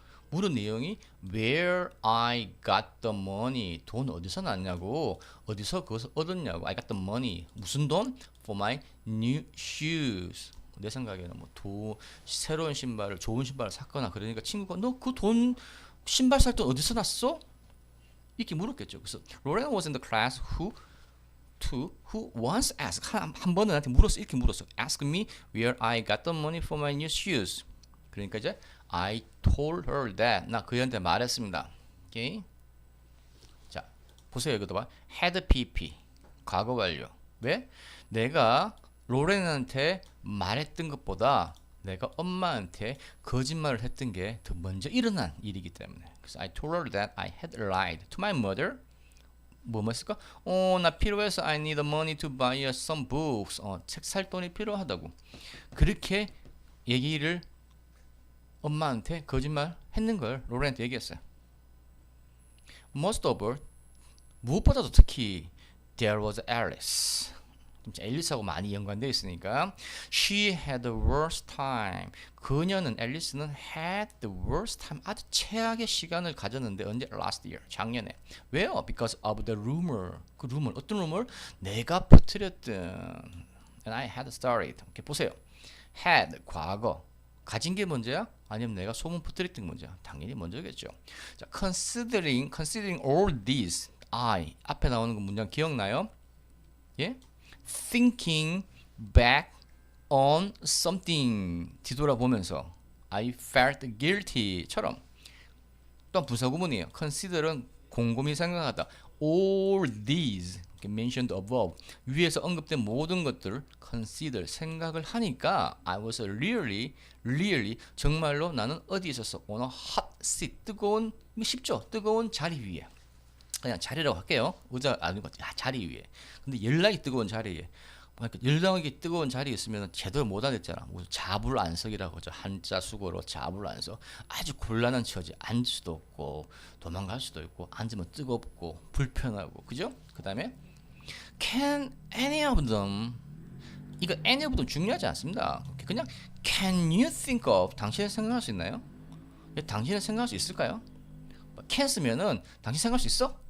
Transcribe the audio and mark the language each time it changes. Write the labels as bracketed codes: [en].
[ko] 물은 내용이 [en] where I got the money [ko] 돈 어디서 났냐고 어디서 그것을 얻었냐고 [en] I got the money [ko] 무슨 돈? [en] for my new shoes [ko] 내 생각에는 뭐 새로운 신발을 좋은 신발을 샀거나 그러니까 친구가 너 그 돈 신발 살 돈 어디서 났어? 이렇게 물었겠죠. [en] 그래서 Lauren was in the class who once asked [ko] 한 번은 나한테 물었어. 이렇게 물었어. [en] Ask me where I got the money for my new shoes. [ko] 그러니까 이제 [en] I told her that [ko] 나 그한테 말했습니다. 오케이. 자 보세요. 이것도 봐. had pp 과거 완료. 왜? 내가 로렌한테 말했던 것보다 내가 엄마한테 거짓말을 했던 게 더 먼저 일어난 일이기 때문에. [en] 그래서 I told her that I had lied to my mother. [ko] 뭐 했을까? 나 필요해서 [en] I need money to buy some books. [ko] 책 살 돈이 필요하다고. 그렇게 얘기를 엄마한테 거짓말 했는 걸 로렌한테 얘기했어요. [en] Most of all, [ko] 무엇보다도 특히 [en] there was Alice. [ko] 앨리스하고 많이 연관되어 있으니까 [en] she had the worst time. [ko] 그녀는 앨리스는 [en] had the worst time. [ko] 아주 최악의 시간을 가졌는데 언제? [en] last year. [ko] 작년에. 왜요? [en] Because of the rumor. 그 rumor. 어떤 rumor? [ko] 내가 퍼뜨렸던 [en] and I had started. [ko] 이렇게 보세요. had 과거. 가진 게 먼저야? 아니면 내가 소문 퍼뜨렸던 게 먼저야? 당연히 먼저겠죠. 자, [en] considering all these I [ko] 앞에 나오는 그 문장 기억나요? 예? [en] Thinking back on something [ko] 뒤돌아보면서 [en] I felt guilty [ko] 처럼 또 분사구문이에요. Consider은 곰곰이 생각하다. [en] All these mentioned above [ko] 위에서 언급된 모든 것들을 consider 생각을 하니까 [en] I was really [ko] 정말로 나는 어디 있었어? [en] on a hot seat [ko] 뜨거운 쉽죠? 뜨거운 자리 위에 그냥 자리라고 할게요. 의자 아니고 자리 위에. 근데 연락이 뜨거운 자리에. 그러니까 연락이 뜨거운 자리에 있으면 제대로 못 앉았잖아. 자불안석이라고 하죠. 한자 수고로 자불안석. 아주 곤란한 처지. 앉을 수도 없고 도망갈 수도 있고 앉으면 뜨겁고 불편하고 그죠? 그 다음에 [en] Can any of them? [ko] 이거 any of them 중요하지 않습니다. [en] 그냥 can you think of? [ko] 당신은 생각할 수 있나요? 당신은 생각할 수 있을까요? can 쓰면은 당신 생각할 수 있어?